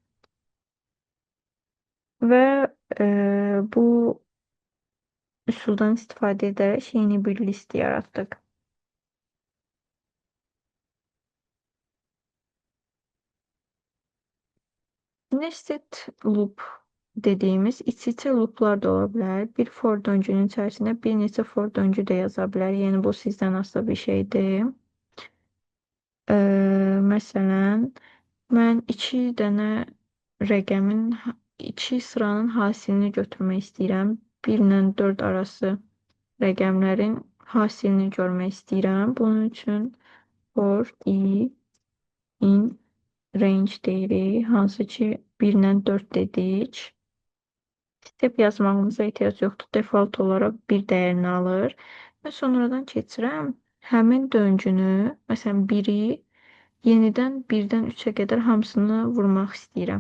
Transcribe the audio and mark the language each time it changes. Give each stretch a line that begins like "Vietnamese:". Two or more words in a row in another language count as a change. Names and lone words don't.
Azerbaijani: Və bu üsuldan istifadə edərək yeni bir list yaratdıq.
English: Nested loop
Turkish: dediğimiz iç-içe looplar da olabilir. Bir for döngünün içerisinde bir neçə for döngü de yazabilir. Yani bu sizden asılı bir şeydir.
Azerbaijani: Məsələn, mən 2 dənə rəqəmin 2 sıranın hasilini götürmək istəyirəm. 1 ilə 4 arası rəqəmlərin hasilini görmək istəyirəm. Bunun üçün
English: for i in range
Azerbaijani: deyirik, hansı ki 1 ilə 4 dedik. Step yazmağımıza ehtiyac yoxdur. Default olaraq bir dəyərini alır. Və sonradan keçirəm həmin döngünü, məsələn 1-i yenidən 1-dən 3-ə qədər hamısını vurmaq istəyirəm.